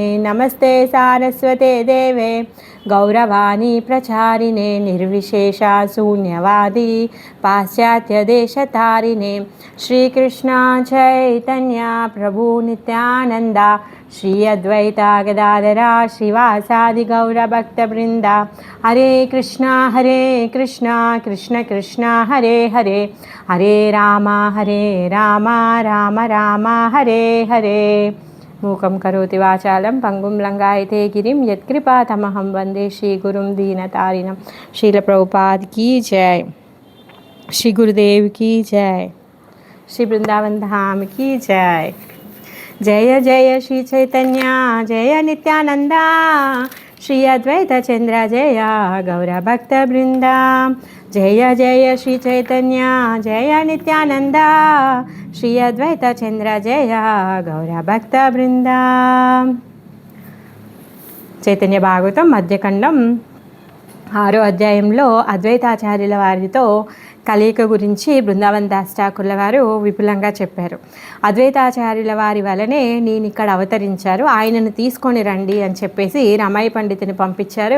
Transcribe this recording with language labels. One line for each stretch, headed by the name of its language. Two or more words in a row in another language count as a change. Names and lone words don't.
Sanskrit: नमस्ते सारस्वते देवे गौरवाणी प्रचारिणे निर्विशेषा शून्यवादी पाश्चात्यदेशतारिणे। श्रीकृष्ण चैतन्य प्रभु नित्यानन्दा श्री अद्वैता गदाधरा श्रीवासादि गौरभक्तवृन्दा। हरे कृष्णा कृष्ण कृष्ण हरे हरे हरे राम राम राम हरे हरे। मूकं करोति वाचालं पंगुं लंघयते गिरिं यत्कृपातमहं वन्दे श्रीगुरुं दीनतारिणं।
Hindi: श्रील प्रभुपाद की जय, श्री गुरुदेव की जय, श्री वृंदावन धाम की जय।
Sanskrit: जय जय श्री चैतन्य जय नित्यानंदा श्री अद्वैत चंद्र जय गौर भक्त वृंदा। जय जय श्री चैतन्य जय नित्यानंदा श्री अद्वैत चंद्र जय गौर भक्त वृंदा।
Telugu: చైతన్య భాగవతం మధ్యఖండం 6వ అధ్యాయంలో అద్వైతాచార్యుల వారితో కలియిక గురించి బృందావన్ దాస్ ఠాకూర్ల వారు విపులంగా చెప్పారు. అద్వైతాచార్యుల వారి వలనే నేను ఇక్కడ అవతరించారు, ఆయనను తీసుకొని రండి అని చెప్పేసి రమయ్య పండితుని పంపించారు.